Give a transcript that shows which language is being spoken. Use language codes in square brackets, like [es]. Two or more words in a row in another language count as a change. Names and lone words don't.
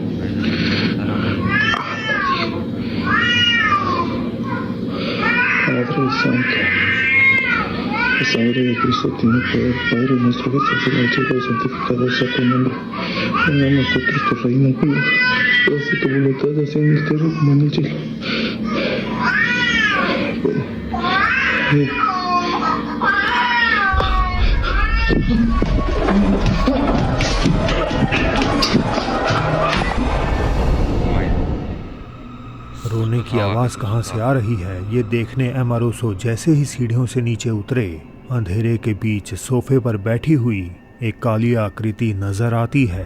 [es] Padre Santo. La sangre de Cristo tiene poder. Padre nuestro que estás en el cielo, santificado sea tu nombre. Venga a nosotros tu reino, Dios. Hágase tu voluntad, así en la tierra como en el cielo. [hi] रोने की आवाज कहां से आ रही है ये देखने एमोरोसो जैसे ही सीढ़ियों से नीचे उतरे, अंधेरे के बीच सोफे पर बैठी हुई एक काली आकृति नजर आती है।